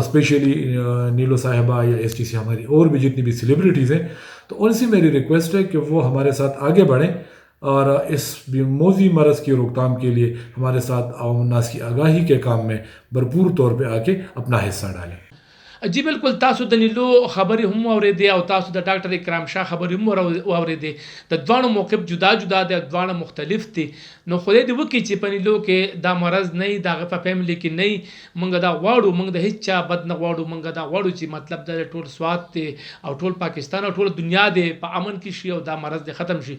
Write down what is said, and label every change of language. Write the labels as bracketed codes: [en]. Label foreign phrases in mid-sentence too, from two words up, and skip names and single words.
[ur] اسپیشلی نیلو صاحبہ یا STC ہماری اور بھی جتنی بھی سیلیبریٹیز ہیں، تو ان سے میری ریکویسٹ ہے کہ وہ ہمارے ساتھ آگے بڑھیں اور اس موجی مرض کی روکتھام کے لیے ہمارے ساتھ عوام الناس کی آگاہی کے کام میں بھرپور طور پہ آکے اپنا حصہ ڈالیں. جی بالکل, [ps] तासु د نیلو خبرې هم واورېدې او تاسو د ډاکټر اکرام شاه خبرې هم واورېدې. د دواړو موقف جدا جدا دی، دواړه مختلف دي. نو خدای دې وکړي چې په نیلو کې دا مرض نه وي، د هغه په فیملی کې نه وي. موږ دا غواړو، موږ د هیڅ چا بد نه غواړو، موږ دا غواړو چې مطلب د ټول سوات دی او ټول پاکستان او ټول دنیا دی په امن کې شي او دا مرض دې ختم شي.